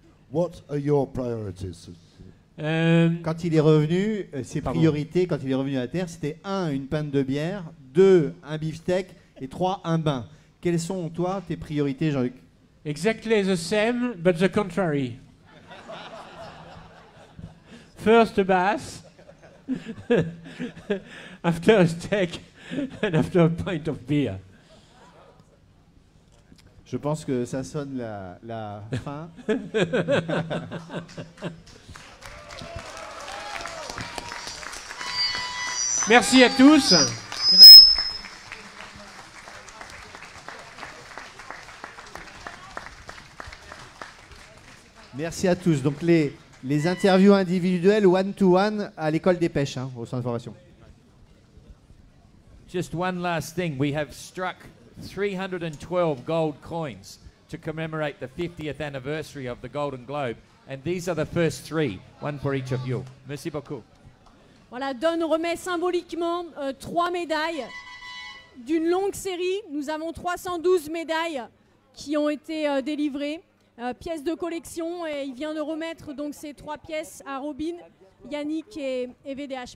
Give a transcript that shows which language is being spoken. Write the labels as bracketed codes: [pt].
[en] What are your priorities? [fr] Quand il est revenu, ses priorités, quand il est revenu à la Terre, c'était 1, une pinte de bière, 2, un beefsteak et 3, un bain. Quelles sont, toi, tes priorités, Jean-Luc? [en] Exactly the same, but the contrary. First a bath, after a steak, and after a pint of beer. [fr] Je pense que ça sonne la fin. Merci à tous. Merci à tous. Donc les interviews individuelles one-to-one à l'école des pêches, hein, au centre de formation. [en] Just one last thing. We have struck 312 gold coins to commemorate the 50th anniversary of the Golden Globe. And these are the first 3, one for each of you. [fr] Merci beaucoup. Voilà, Don remet symboliquement 3 médailles d'une longue série. Nous avons 312 médailles qui ont été délivrées, pièces de collection, et il vient de remettre donc ces 3 pièces à Robin, Yannick et VDH.